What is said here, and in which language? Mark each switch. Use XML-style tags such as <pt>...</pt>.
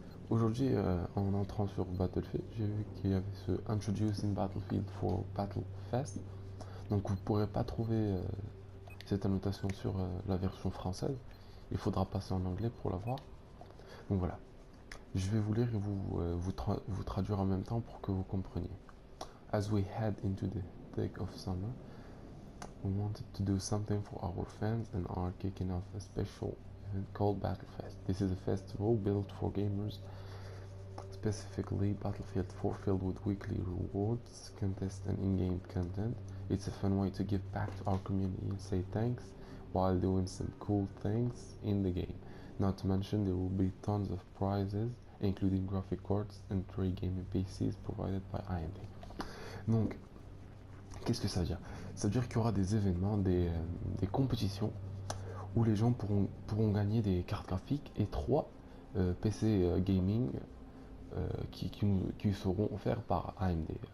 <fr>Aujourd'hui, en entrant sur Battlefield, j'ai vu qu'il y avait ce Introducing Battlefield for Battle Fest. Donc vous ne pourrez pas trouver cette annotation sur la version française. Il faudra passer en anglais pour la voir. Donc voilà, je vais vous lire et vous traduire en même temps pour que vous compreniez.</fr> <en>As we head into the thick of summer, we wanted to do something for our fans and are kicking off a special event called Battlefest. This is a festival built for gamers, specifically Battlefield 4, filled with weekly rewards, contests, and in-game content. It's a fun way to give back to our community and say thanks while doing some cool things in the game. Not to mention there will be tons of prizes, including graphic cards and 3 gaming PCs provided by AMD.</en> <fr>Donc, qu'est-ce que ça veut dire? Ça veut dire qu'il y aura des événements, des compétitions où les gens pourront gagner des cartes graphiques et 3 PC gaming qui seront offerts par AMD.</fr>